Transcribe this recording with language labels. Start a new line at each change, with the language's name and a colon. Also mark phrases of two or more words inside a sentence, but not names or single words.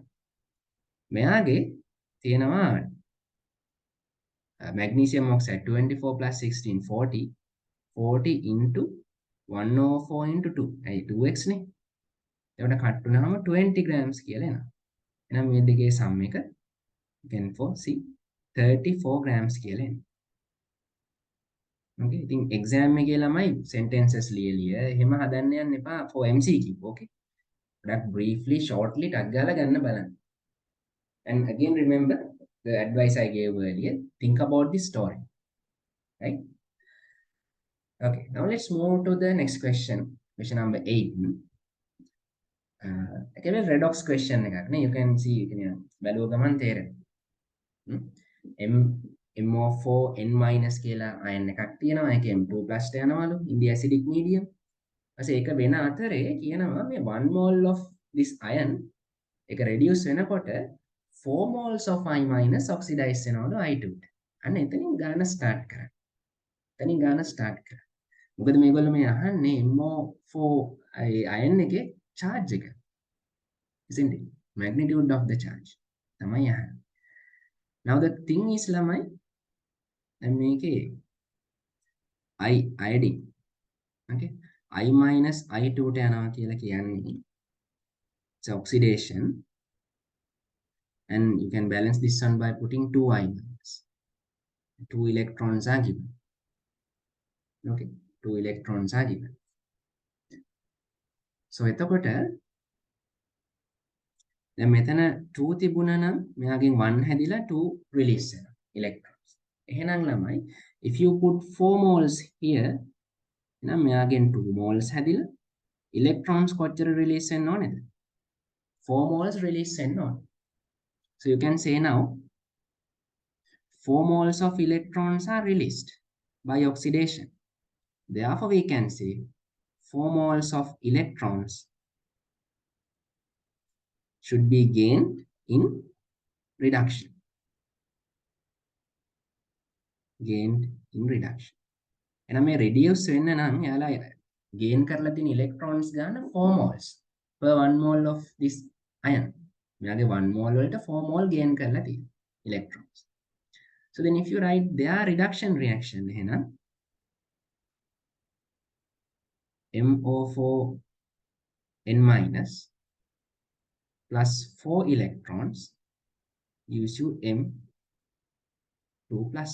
Sinhala: මෙයාගේ තියෙනවා
English: magnesium oxide
Sinhala: 24 plus 16 40.
English: 40 into 1/4 into 2.
Sinhala: ඇයි 2x නේ? එතකොට කට් වුණාම
English: 20 grams
Sinhala: කියලා එනවා. එහෙනම් මේ දෙකේ sum එක
English: again for C 34 grams
Sinhala: කියලා එනවා. okay ඉතින් exam එකේ ළමයි sentences ලියලිය එහෙම හදන්න යන්න එපා
English: for MCQ.
Sinhala: okay ගොඩක්
English: briefly shortly
Sinhala: ටක් ගාලා ගන්න බලන්න.
English: And again remember the advice I gave earlier, think about the story, right? Okay, now let's move to the next question number 8.
Sinhala: Again
English: redox question
Sinhala: එකක් නේ.
English: You can see
Sinhala: බැලුව ගමන් තේරෙනවා. MO4 N- කියලා ion එකක් තියෙනවා. ඒක M2+ ට යනවලු
English: in the acidic medium.
Sinhala: ඊපස්සේ ඒක වෙන අතරේ කියනවා මේ
English: 1 mole of this ion
Sinhala: එක reduce වෙනකොට
English: 4 moles of I-
Sinhala: oxidize වෙනවලු I2 ට. අන්න එතනින් ගාන start කරන්න. මොකද මේගොල්ලෝ මේ අහන්නේ MO4 ion එකේ charge එක.
English: isn't it? Magnitude of the charge.
Sinhala: තමයි අහන්නේ.
English: Now the thing is
Sinhala: ළමයි දැන් මේකේ
English: iodine Okay, I minus I2 ට
Sinhala: යනවා කියලා කියන්නේ
English: it's oxidation, and you can balance this one by putting 2I minus. 2 electrons are given. Okay, 2 electrons are given.
Sinhala: So එතකොට දැන් මෙතන 2 තිබුණා නම් මෙයාගෙන් 1 හැදිලා 2 release වෙනවා electrons. එහෙනම් ළමයි
English: if you put 4 moles here
Sinhala: එහෙනම් මෙයාගෙන්
English: 2 moles
Sinhala: හැදිලා electrons කොච්චර release වෙන්න ඕනේද?
English: 4 moles release
Sinhala: වෙන්න ඕනේ.
English: So you can say now 4 moles of electrons are released by oxidation. Therefore we can say 4 moles of electrons should be gained in reduction. Gained in reduction.
Sinhala: එහෙනම් මේ reduce වෙන්න නම් යාලා gain කරලා තියෙන electrons ගන්න
English: 4 moles per 1 mole of this ion.
Sinhala: මෙයාගේ 1 mole වලට 4 mole gain කරලා තියෙනවා electrons.
English: So then if you write their reduction reaction එහෙනම් MO4N minus plus 4 electrons gives you M2 plus.